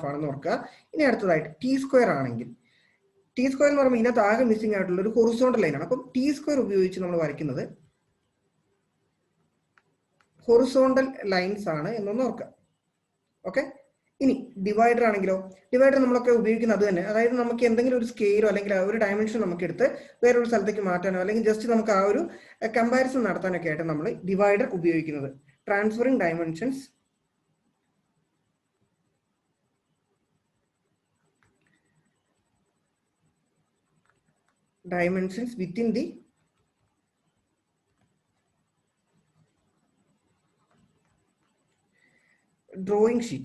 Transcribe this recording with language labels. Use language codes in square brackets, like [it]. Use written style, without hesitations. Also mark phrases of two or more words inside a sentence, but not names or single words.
[en] T square. T square is missing a horizontal line. T square is horizontal lines. [ml] Okay? ഇനി [en] divider divider [ml] നമ്മളൊക്കെ ഉപയോഗിക്കുന്ന അതു തന്നെ ആയിട്ട് നമുക്ക് എന്തെങ്കിലും ഒരു [en] scale or [ml] ഒരു dimension നമുക്ക് എടുത്ത് വേറെ ഒരു സ്ഥലത്തേക്ക് മാറ്റാനോ അല്ലെങ്കിൽ just നമുക്ക് ആ ഒരു comparison നടത്താനൊക്കെ ആയിട്ട് നമ്മൾ divider ഉപയോഗിക്കുന്നത് [en] transferring dimensions within the drawing sheet.